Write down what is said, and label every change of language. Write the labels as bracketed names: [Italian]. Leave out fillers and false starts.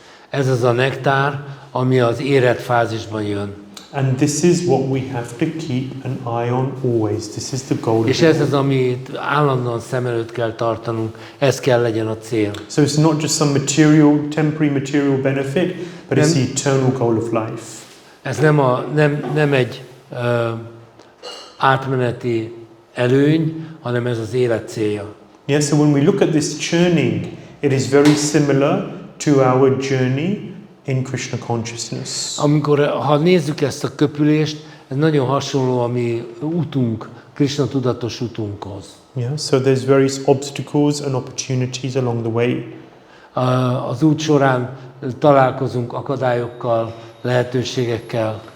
[Hungarian] Ez az a nektár, ami az érett fázisban jön. [English] And this is what we have to keep an eye on always. This is the goal. [Hungarian] És ez az, amit állandóan szem előtt kell tartanunk, ez kell legyen a cél. [English] So it's not just some temporary material benefit, but it's the eternal goal of life. [Hungarian] Ez nem egy átmeneti előny, hanem ez az élet célja. [English] Yeah, so when we look at this churning, it is very similar to our journey in Krishna consciousness. [Hungarian] Ha nézzük ezt a köpülést, ez nagyon hasonló a mi utunk, Krishna tudatos utunkhoz. [English] Yeah, so there's various obstacles and opportunities along the way. [Hungarian] Az út során találkozunk akadályokkal, lehetőségekkel.